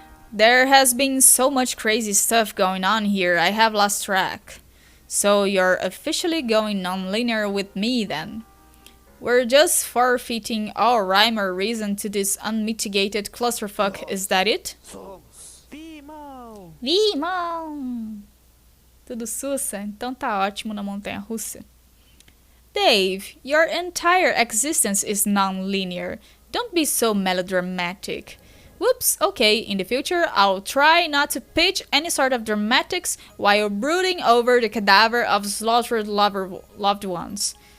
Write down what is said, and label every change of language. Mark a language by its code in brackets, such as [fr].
[en] There has been so much crazy stuff going on here, I have lost track. So you're officially going non-linear with me then. We're just forfeiting all rhyme or reason to this unmitigated clusterfuck, is that it? [pt] Vimão! Tudo sussa? Então tá ótimo na montanha-russa. [en] Dave, your entire existence is non-linear. Don't be so melodramatic. Whoops, okay, in the future I'll try not to pitch any sort of dramatics while brooding over the cadaver of slaughtered loved ones.